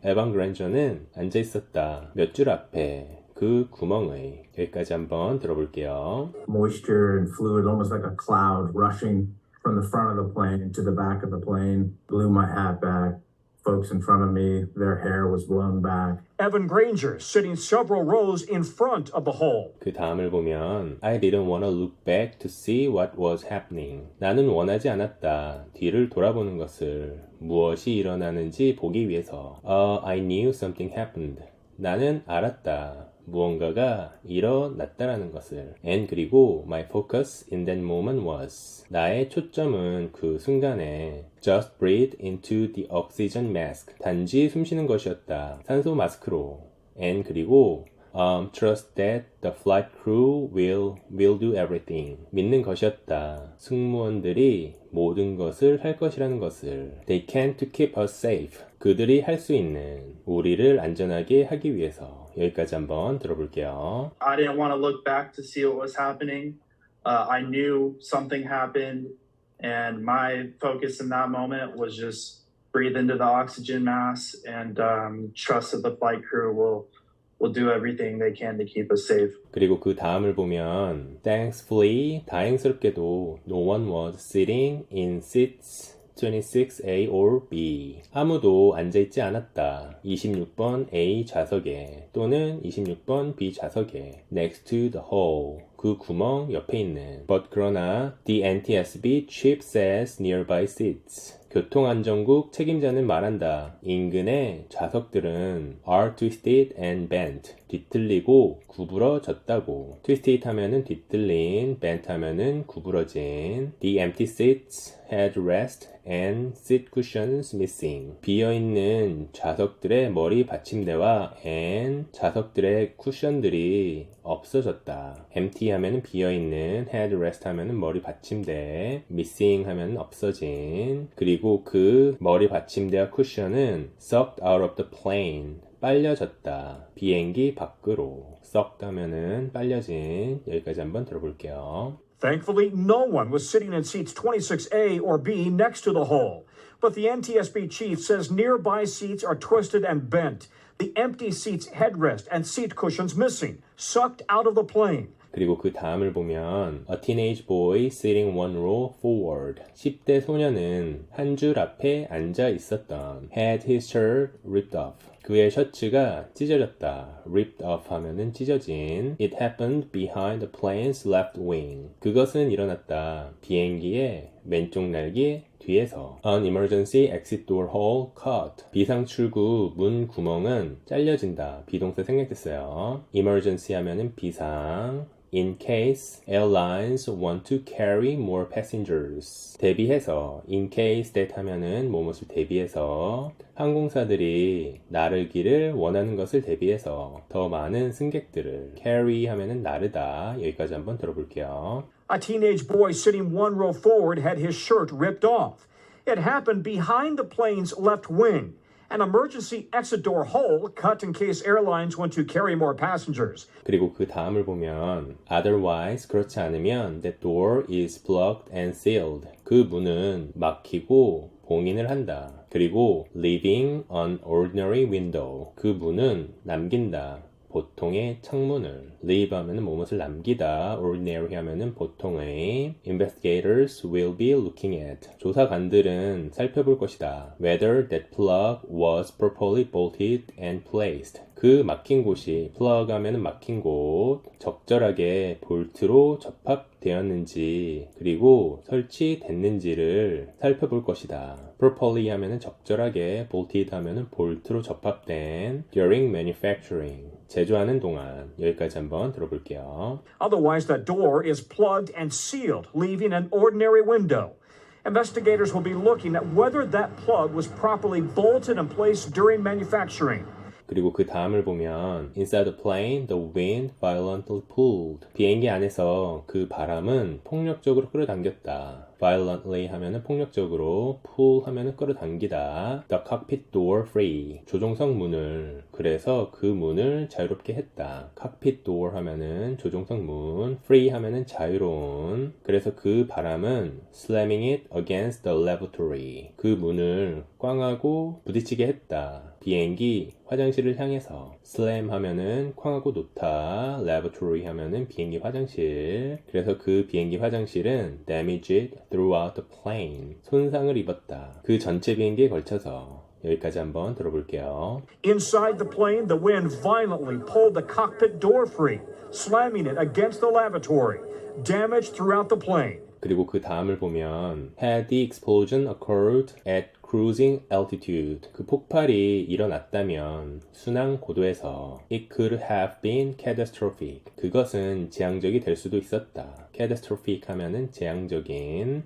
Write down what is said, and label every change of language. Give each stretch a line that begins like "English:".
Korean: 에반 그랜저는 앉아 있었다. 몇 줄 앞에. 그 구멍의. 여기까지 한번 들어볼게요.
English: Moisture and fluid, almost like a cloud rushing from the front of the plane to the back of the plane. Blew my hat back. Folks in front of me, their hair was blown back. Evan Granger sitting several rows in front of the hole.
Korean: 그 다음을 보면
English: I didn't want to look back to see what was happening.
Korean: 나는 원하지 않았다. 뒤를 돌아보는 것을. 무엇이 일어나는지 보기 위해서.
English: I knew something happened.
Korean: 나는 알았다. 무언가가 일어났다라는 것을.
English: And
Korean: 그리고
English: my focus in that moment was.
Korean: 나의 초점은 그 순간에
English: just breathe into the oxygen mask.
Korean: 단지 숨쉬는 것이었다. 산소 마스크로.
English: And
Korean: 그리고
English: trust that the flight crew will do everything.
Korean: 믿는 것이었다. 승무원들이 모든 것을 할 것이라는 것을.
English: They can to keep us safe.
Korean: 그들이 할 수 있는 우리를 안전하게 하기 위해서. 여기까지 한번 들어볼게요.
English: I didn't want to look back to see what was happening. I knew something happened, and my focus in that moment was just breathe into the oxygen mask and trust that the flight crew will do everything they can to keep us safe.
Korean: 그리고 그 다음을 보면
English: Thankfully,
Korean: 다행스럽게도
English: no one was sitting in seats 26A or B.
Korean: 아무도 앉아있지 않았다. 26번 A 좌석에 또는 26번 B 좌석에
English: next to the hole.
Korean: 그 구멍 옆에 있는.
English: But
Korean: 그러나
English: the NTSB chief says nearby seats.
Korean: 교통안전국 책임자는 말한다. 인근의 좌석들은
English: are twisted and bent.
Korean: 뒤틀리고 구부러졌다고. twisted 하면은 뒤틀린, bent 하면은 구부러진.
English: The empty seats had rest and seat cushions missing.
Korean: 비어있는 좌석들의 머리 받침대와 and 좌석들의 쿠션들이 없어졌다. empty 하면은 비어있는, had rest 하면은 머리 받침대, missing 하면은 없어진. 그리고 그 머리 받침대와 쿠션은
English: sucked out of the plane.
Korean: 빨려졌다. 비행기 밖으로. sucked 하면은 빨려진. 여기까지 한번 들어볼게요.
English: Thankfully, no one was sitting in seats 26A or B next to the hole. But the NTSB chief says nearby seats are twisted and bent. The empty seats headrest and seat cushions missing, sucked out of the plane.
Korean: 그리고 그 다음을 보면
English: A teenage boy sitting one row forward.
Korean: 10대 소년은 한 줄 앞에 앉아 있었던
English: had his shirt ripped off.
Korean: 그의 셔츠가 찢어졌다.
English: ripped off
Korean: 하면은 찢어진.
English: It happened behind the plane's left wing.
Korean: 그것은 일어났다. 비행기의 왼쪽 날개 뒤에서.
English: An emergency exit door hole cut.
Korean: 비상 출구 문 구멍은 잘려진다. 비동사 생략됐어요. emergency 하면은 비상.
English: In case airlines want to carry more passengers.
Korean: 대비해서 in case that 하면은 뭐뭇을 대비해서 항공사들이 나르기를 원하는 것을 대비해서 더 많은 승객들을 carry 하면은 나르다. 여기까지 한번 들어볼게요.
English: A teenage boy sitting one row forward had his shirt ripped off. It happened behind the plane's left wing. An emergency exit door hole cut in case airlines want to carry more passengers.
Korean: 그리고 그 다음을 보면
English: otherwise
Korean: 그렇지 않으면
English: the door is blocked and sealed.
Korean: 그 문은 막히고 봉인을 한다. 그리고
English: leaving an ordinary window.
Korean: 그 문은 남긴다. 보통의 창문을. leave 하면은 뭐뭇을 남기다. ordinary 하면은 보통의.
English: investigators will be looking at.
Korean: 조사관들은 살펴볼 것이다.
English: whether that plug was properly bolted and placed.
Korean: 그 막힌 곳이 plug 하면은 막힌 곳 적절하게 볼트로 접합되었는지 그리고 설치됐는지를 살펴볼 것이다. properly 하면은 적절하게, bolted 하면은 볼트로 접합된.
English: during manufacturing.
Korean: 제조하는 동안. 여기까지 한번 들어볼게요.
English: Otherwise, that door is plugged and sealed, leaving an ordinary window. Investigators will be looking at whether that plug was properly bolted and placed during manufacturing.
Korean: 그리고 그 다음을 보면
English: Inside the plane, the wind violently pulled.
Korean: 비행기 안에서 그 바람은 폭력적으로 끌어당겼다. violently 하면은 폭력적으로, pull 하면은 끌어당기다.
English: The cockpit door free.
Korean: 조종석 문을. 그래서 그 문을 자유롭게 했다. cockpit door 하면은 조종석 문, free 하면은 자유로운. 그래서 그 바람은
English: slamming it against the lavatory.
Korean: 그 문을 꽝하고 부딪히게 했다. 비행기 화장실을 향해서. slam 하면은 쾅하고 놓다. lavatory 하면은 비행기 화장실. 그래서 그 비행기 화장실은
English: damaged throughout the plane.
Korean: 손상을 입었다. 그 전체 비행기에 걸쳐서. 여기까지 한번 들어볼게요.
English: Inside the plane, the wind violently pulled the cockpit door free, slamming it against the lavatory. Damage throughout the plane.
Korean: 그리고 그 다음을 보면
English: had the explosion occurred at cruising altitude.
Korean: 그 폭발이 일어났다면 순항 고도에서
English: it could have been catastrophic.
Korean: 그것은 재앙적이 될 수도 있었다. catastrophic 하면은 재앙적인.